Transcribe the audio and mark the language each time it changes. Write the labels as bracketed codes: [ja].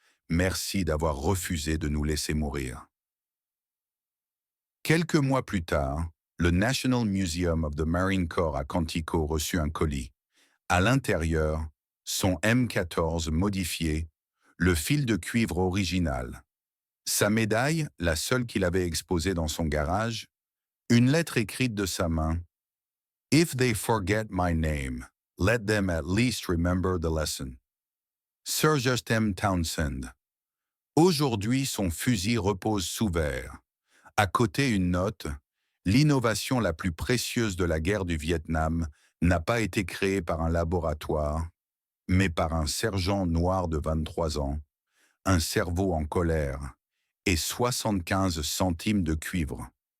[fr] Merci d'avoir refusé de nous laisser mourir. Quelques mois plus tard, le National Museum of the Marine Corps à Quantico reçut un colis. À l'intérieur, son M14 modifié, le fil de cuivre original. Sa médaille, la seule qu'il avait exposée dans son garage, une lettre écrite de sa main. [en] If they forget my name, let them at least remember the lesson. Sir Justin Townsend. [fr] Aujourd'hui, son fusil repose sous verre. À côté, une note. L'innovation la plus précieuse de la guerre du Vietnam n'a pas été créée par un laboratoire, mais par un sergent noir de 23 ans, un cerveau en colère et 75 centimes de cuivre.